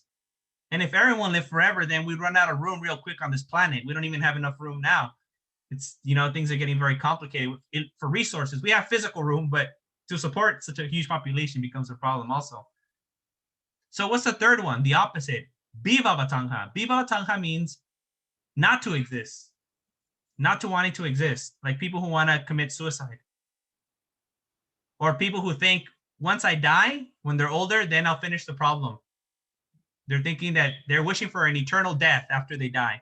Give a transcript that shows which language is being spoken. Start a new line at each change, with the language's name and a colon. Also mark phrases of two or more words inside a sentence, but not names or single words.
English: And if everyone lived forever, then we'd run out of room real quick on this planet. We don't even have enough room now. It's, things are getting very complicated for resources. We have physical room, but to support such a huge population becomes a problem also. So what's the third one? The opposite.
Pali: Bhava tanha. Bhava tanha
English: means not to exist, not to wanting to exist, like people who want to commit suicide. Or people who think once I die, when they're older, then I'll finish the problem. They're thinking that they're wishing for an eternal death after they die.